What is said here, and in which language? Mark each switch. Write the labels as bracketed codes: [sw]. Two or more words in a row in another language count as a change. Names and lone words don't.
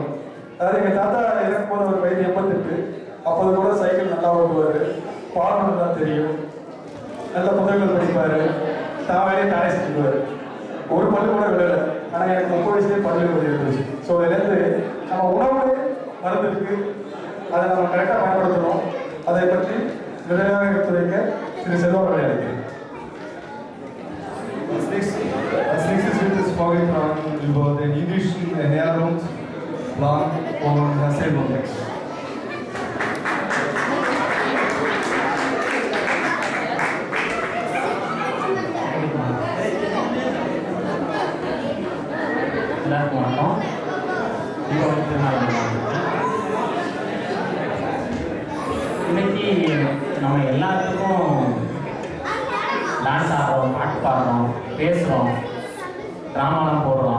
[ta] அதாவது எங்கள் தாத்தா இறக்கும் போது ஒரு வயது 88. அப்போது கூட சைக்கிள் நல்லா ஓட்டுவார், பாடம் நல்லா தெரியும், நல்ல புத்தகங்கள் படிப்பார், தான் வேலையை தானே செஞ்சுக்குவார். ஒரு பல்லு கூட விடலை. ஆனால் எனக்கு 30 வயசுலேயே பல்லு கொஞ்சம் இருந்துச்சு. ஸோ இதுலேருந்து நம்ம உணவு மருந்து இருக்கு, அதை நம்ம கரெக்டாக பயன்படுத்தணும். அதை பற்றி நிறைவாக எடுத்துரைக்க திரு செல்வம் அழைக்கிறேன். [de] Als nächstes wird es vorgetragen über den jüdischen Ernährungsplan von Herrn Selberbeck. [ta] எல்லாருக்கும் வணக்கம். இன்னைக்கு நம்ம எல்லாத்துக்கும் டான்ஸ் ஆடுறோம், பாட்டு பாடுறோம், பேசுகிறோம், ட்ராமாலாம் போடுறோம்.